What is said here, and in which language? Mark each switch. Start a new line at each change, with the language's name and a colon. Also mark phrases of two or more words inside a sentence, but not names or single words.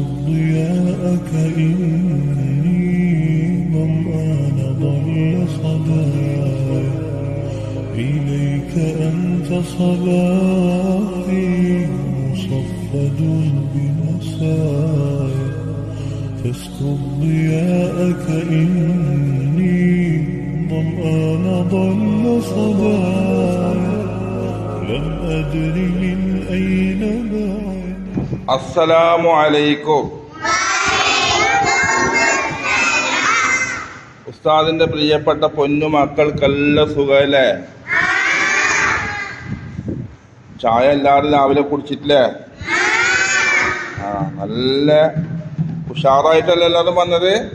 Arabic: ضياءك إني ظمآن ضل صدايا إليك أنت صباحي مصفد بمسايا فاسكب ضياءك إني ظمآن ضل صدايا لم أدر من أين بعد. السلام عليكم.
Malayalam: ഉസ്താദിന്റെ പ്രിയപ്പെട്ട പൊന്നു മക്കൾക്കെല്ലാം സുഖല്ലേ? ചായ എല്ലാവരും രാവിലെ കുടിച്ചിട്ടില്ലേ? നല്ല ഉഷാറായിട്ടല്ലേ എല്ലാവരും വന്നത്?